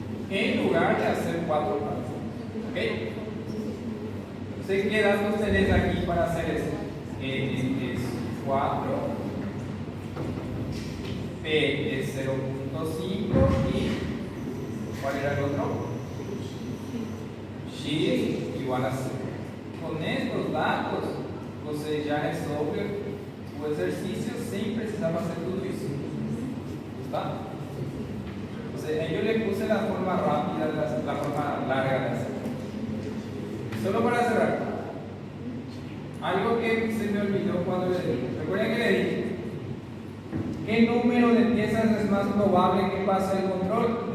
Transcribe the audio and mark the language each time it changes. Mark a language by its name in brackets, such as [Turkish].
[Spanish] En lugar de hacer 4 partes. ¿Ok? Entonces, ¿qué datos tenés aquí para hacer eso? N es 4, P es 0,5 y ¿cuál era el otro? X igual a 0. Con estos datos, [Portuguese] você já resolve o exercício sem precisar fazer tudo isso. [Spanish] ¿Está? Entonces, yo le puse la forma rápida, la forma larga de hacer. Solo para cerrar, algo que se me olvidó cuando le dije. Recuerden que le dije, ¿qué número de piezas es más probable que pase el control?